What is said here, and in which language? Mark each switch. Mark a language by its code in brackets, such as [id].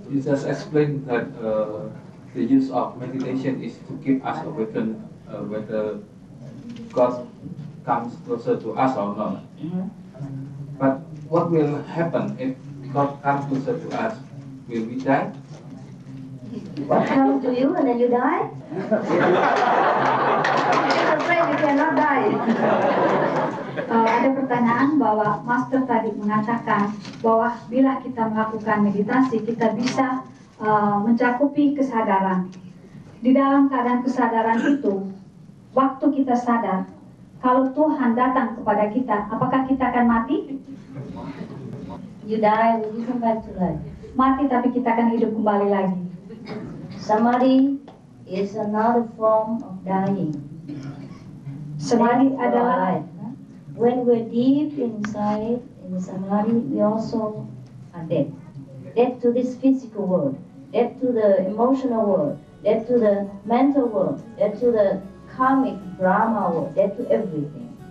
[en] You just explained that the use of meditation is to keep us awakened whether God comes closer to us or not. But what will happen if God comes closer to us? Will we die? What comes to you and then you die? I'm afraid you cannot die. [id] Ada pertanyaan bahwa Master tadi mengatakan bahwa bila kita melakukan meditasi, kita bisa mencakupi kesadaran. Di dalam keadaan kesadaran itu, waktu kita sadar, kalau Tuhan datang kepada kita, apakah kita akan mati? [en] You die, will you come back to life? [id] Mati tapi kita akan hidup kembali lagi. [en] Samadhi is another form of dying. [id] Samadhi adalah [en] when we're deep inside in the samadhi, we also are dead. Dead to this physical world, dead to the emotional world, dead to the mental world, dead to the karmic Brahma world, dead to everything.